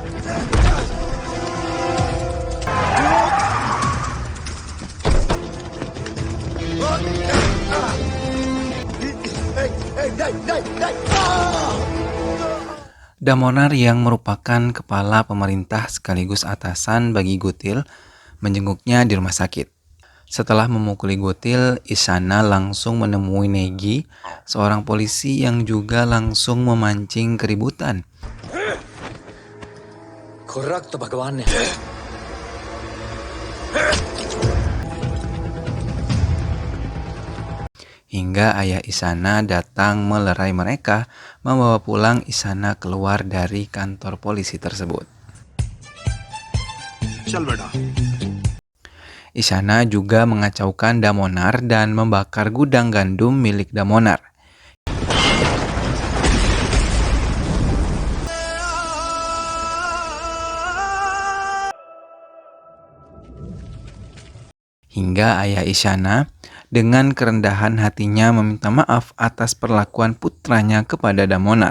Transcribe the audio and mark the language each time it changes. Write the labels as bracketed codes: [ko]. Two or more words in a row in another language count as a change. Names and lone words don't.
[id] Damonar yang merupakan kepala pemerintah sekaligus atasan bagi Gutil menjenguknya di rumah sakit. Setelah memukuli Gutil, Isana langsung menemui Negi, seorang polisi yang juga langsung memancing keributan. [hi] खुर्रक तो भगवान ने [id] Hingga ayah Isana datang melerai mereka, membawa pulang Isana keluar dari kantor polisi tersebut. [hi] चल बेटा [id] Isana juga mengacaukan Damonar dan membakar gudang gandum milik Damonar. Hingga ayah Isana dengan kerendahan hatinya meminta maaf atas perlakuan putranya kepada Damonar.